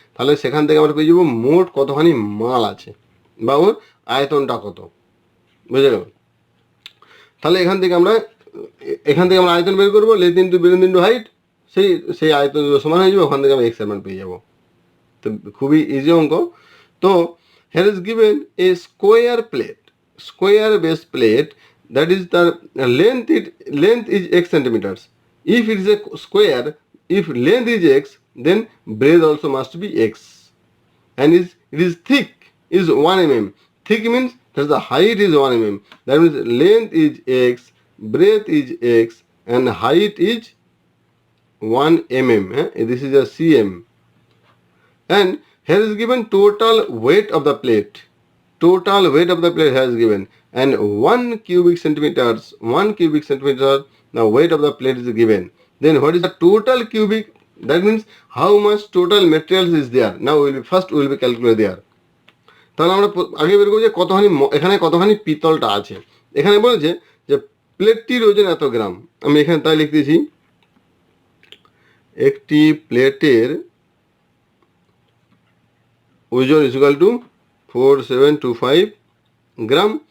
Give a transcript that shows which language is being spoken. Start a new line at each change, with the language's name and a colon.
Bangla: তাহলে সেখান থেকে আমরা পেয়ে যাবো মোট কতখানি মাল আছে বা ওর আয়তনটা কত, বুঝে গেল। তাহলে এখান থেকে আমরা আয়তন বের করবো, length into breadth into height, সেই আয়তন সমান হয়ে যাবে, ওখান থেকে আমরা x এর মান পেয়ে যাবো। তো খুবই ইজি অঙ্ক।
English: তো here is given a square base plate, that is the length is x centimeters. If it is a square, if length is x, then breadth also must be x, and it is thick is 1 mm. Thick means that the height is 1 mm. That means length is x, breadth is x, and height is 1 mm. This is a cm. And here is given total weight of the plate. Total weight of the plate has given, and 1 cubic centimeters, the weight of the plate is given. Then what is the total cubic? That means how much total materials is there. Now we will be calculate there.
Bangla: তাহলে আমরা আগে বের করব যে কতখানি এখানে কতখানি পিতলটা আছে। এখানে বলেছে যে প্লেটটির ওজন এত গ্রাম। আমি এখানে তাই লিখে দিয়েছি, একটি প্লেটের ওজন ইকুয়াল টু 4725 গ্রাম।